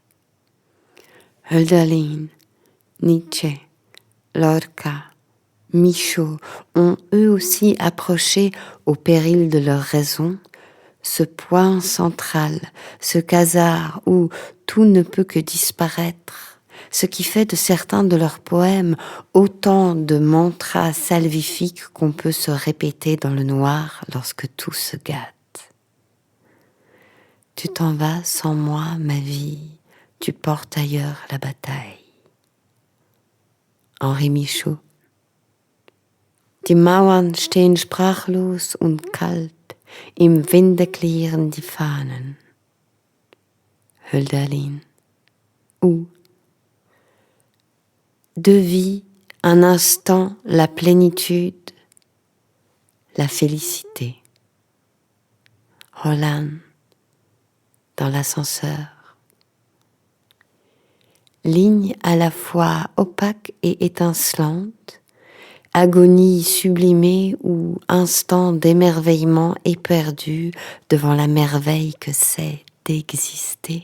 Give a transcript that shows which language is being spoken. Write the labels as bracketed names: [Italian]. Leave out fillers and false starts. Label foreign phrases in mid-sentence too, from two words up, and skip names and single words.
[French] Hölderlin, Nietzsche, Lorca, Michaud ont eux aussi approché, au péril de leur raison, ce point central, ce hasard où tout ne peut que disparaître, ce qui fait de certains de leurs poèmes autant de mantras salvifiques qu'on peut se répéter dans le noir lorsque tout se gâte. Tu t'en vas sans moi, ma vie, tu portes ailleurs la bataille. Henri Michaud. [German] Die Mauern stehen sprachlos und kalt, im Winde klirren die Fahnen. Hölderlin. [French] Ou deux vies, un instant, la plénitude, la félicité. Roland, dans l'ascenseur. Ligne à la fois opaque et étincelante, agonie sublimée ou instant d'émerveillement éperdu devant la merveille que c'est d'exister.